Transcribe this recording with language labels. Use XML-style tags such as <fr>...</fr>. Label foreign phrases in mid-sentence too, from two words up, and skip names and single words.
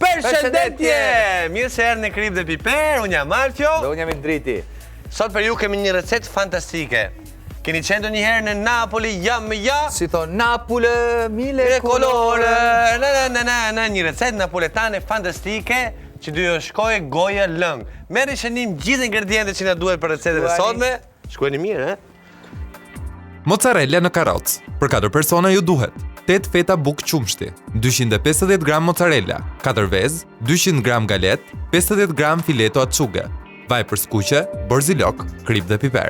<sq>Përshëndetje! Mirë se erdhni në Krip dhe Piper, unë jam Alfio. Dhe unë jam Indriti. Sot për ju kemi një recetë fantastike. Keni qenë ndonjëherë në Napoli, Si thon Napoli, mille</sq> <it>colore.</it> <sq>Një recetë napoletane fantastike që do ju shkojë goja lëng. Merrni shënim gjithë ingredientet që na duhet për recetën e sotme. Shkruani mirë, Mozzarella në karrocë. Për 4 persona ju duhet 8 feta bukë qumshti, 250 gram mozzarella, 4 vezë, 200 gram galet, 50 gram fileto acciughe, vaj për skuqe, borzilok, krip dhe piper.</sq>